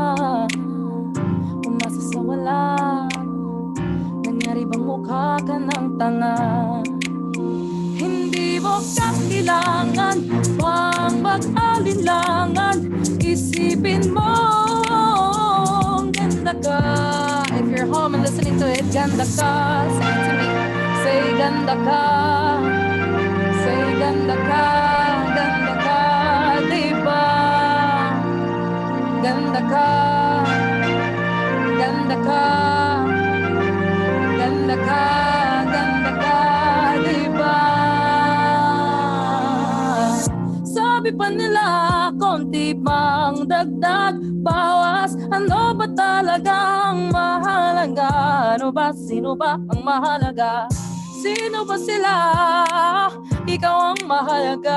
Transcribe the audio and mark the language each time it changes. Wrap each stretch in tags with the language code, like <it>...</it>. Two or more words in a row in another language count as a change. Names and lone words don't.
<tl>Umasa sa wala? Nangyari bang mukha ka ng tanga? Hindi mo kailangan pang mag-alinlangan. Isipin mo ganda ka.</tl> <en>If you're home and listening to it,</en> <tl>ganda ka.</tl> <en>Say it to me.</en> <tl>Say ganda ka. Say ganda ka. Ganda ka, diba? Ganda ka. Ganda ka. Ganda ka. Ganda ka, diba? Sabi pa nila, konti pang dagdag, bawas. Ano ba talagang mahalaga? Ano ba, sino ba ang mahalaga? Sino ba sila? Ikaw ang mahalaga.</tl>